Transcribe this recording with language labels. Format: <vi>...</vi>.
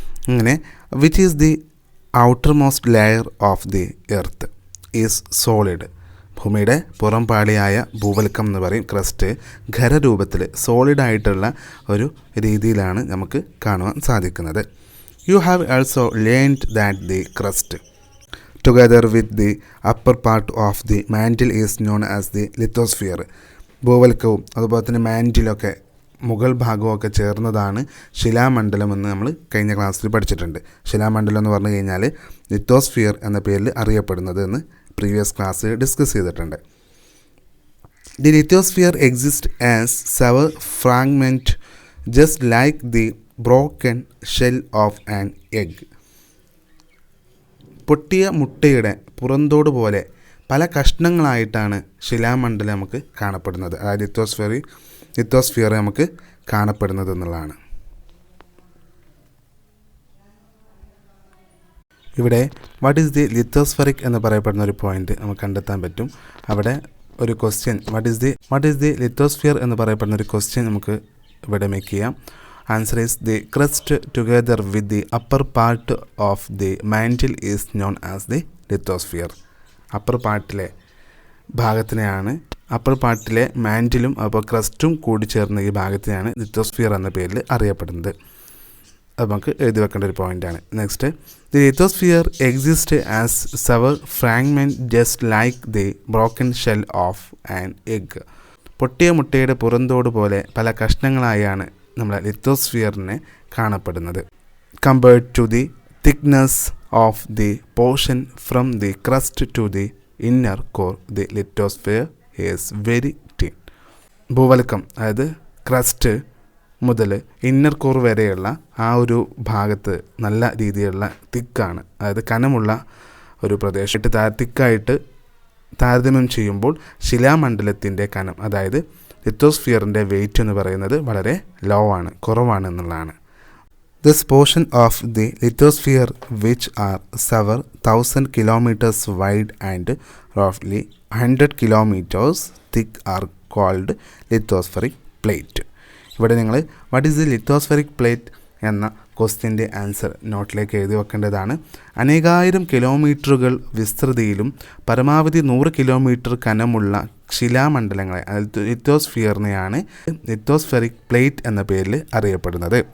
<ml>അങ്ങനെ</ml> <en>Which is the outermost layer of the earth is solid.</en> <ml>ഭൂമിയുടെ പുറം പാളിയായ ഭൂവൽക്കം എന്ന് പറയും. ക്രസ്റ്റ് ഖരരൂപത്തിൽ സോളിഡായിട്ടുള്ള ഒരു രീതിയിലാണ് നമുക്ക് കാണുവാൻ സാധിക്കുന്നത്.</ml> <en>You have also learned that the crust, together with the upper part of the mantle, is known as the lithosphere.</en> <ml>ഭൂവൽക്കവും അതുപോലെ തന്നെ മാൻറ്റിലൊക്കെ മുകൾ ഭാഗമൊക്കെ ചേർന്നതാണ് ശിലാമണ്ഡലം എന്ന് നമ്മൾ കഴിഞ്ഞ ക്ലാസ്സിൽ പഠിച്ചിട്ടുണ്ട്. ശിലാമണ്ഡലം എന്ന് പറഞ്ഞു കഴിഞ്ഞാൽ ലിത്തോസ്ഫിയർ എന്ന പേരിൽ അറിയപ്പെടുന്നത് എന്ന് പ്രീവിയസ് ക്ലാസ്സിൽ ഡിസ്കസ് ചെയ്തിട്ടുണ്ട്.</ml> <en>The lithosphere exists as several fragments just like the broken shell of an egg.</en> <ml>പൊട്ടിയ മുട്ടയുടെ പുറന്തോട് പോലെ പല കഷ്ണങ്ങളായിട്ടാണ് ശിലാമണ്ഡലം നമുക്ക് കാണപ്പെടുന്നത്. അതായത് ലിത്തോസ്ഫിയർ നമുക്ക് കാണപ്പെടുന്നത് എന്നുള്ളതാണ്. ഇവിടെ</ml> <en>what is the lithospheric</en> <ml>എന്ന് പറയപ്പെടുന്ന ഒരു പോയിന്റ് നമുക്ക് കണ്ടെത്താൻ പറ്റും. അവിടെ ഒരു question</ml> <en>what is the lithosphere</en> <ml>എന്ന് പറയപ്പെടുന്ന ഒരു ക്വസ്റ്റ്യൻ നമുക്ക് ഇവിടെ മേക്ക് ചെയ്യാം.</ml> <en>Answer is the crust together with the upper part of the mantle is known as the lithosphere.</en> <ml>Upper പാർട്ടിലെ ഭാഗത്തിനെയാണ് upper പാർട്ടിലെ മാൻറ്റിലും അപ്പോൾ ക്രസ്റ്റും കൂടി ചേർന്ന ഈ ഭാഗത്തിനെയാണ് ലിത്തോസ്ഫിയർ എന്ന പേരിൽ അറിയപ്പെടുന്നത്. അത് നമുക്ക് എഴുതി വെക്കേണ്ട ഒരു പോയിൻ്റാണ്.</ml> <en>Next, the lithosphere exist as several fragment just like the broken shell of an egg.</en> <ml>പൊട്ടിയ മുട്ടയുടെ പുറന്തോട് പോലെ പല കഷ്ണങ്ങളായാണ് നമ്മളെ ലിത്തോസ്ഫിയറിനെ കാണപ്പെടുന്നത്.</ml> <en>Compared to the thickness of the portion from the crust to the inner core, the lithosphere is very thin.</en> <ml>ഭൂവൽക്കം അതായത് crest മുതൽ inner core വരെയുള്ള ആ ഒരു ഭാഗത്ത് നല്ല രീതിയിലുള്ള തിക്കാണ്, അതായത് കനമുള്ള ഒരു പ്രദേശമായിട്ട് തിക്കായിട്ട് താരതമ്യം ചെയ്യുമ്പോൾ ശിലാമണ്ഡലത്തിൻ്റെ കനം അതായത് ലിത്തോസ്ഫിയറിൻ്റെ വെയിറ്റ് എന്ന് പറയുന്നത് വളരെ ലോ ആണ്, കുറവാണ് എന്നുള്ളതാണ്.</ml> <en>This portion of the lithosphere which are several 1000 kilometers wide and roughly 100 kilometers thick are called lithospheric plate.</en> <ml>ഇവിടെ നിങ്ങൾ</ml> <en>what is the lithospheric plate</en> <ml>എന്ന ക്വസ്റ്റ്യൻ്റെ ആൻസർ നോട്ടിലേക്ക് എഴുതി വെക്കേണ്ടതാണ്. അനേകായിരം കിലോമീറ്ററുകൾ വിസ്തൃതിയിലും പരമാവധി 100 കിലോമീറ്റർ കനമുള്ള ശിലാമണ്ഡലങ്ങളെ അതായത് ലിത്തോസ്ഫിയറിനെയാണ് ലിത്തോസ്ഫെറിക് പ്ലേറ്റ് എന്ന പേരിൽ അറിയപ്പെടുന്നത്.</ml>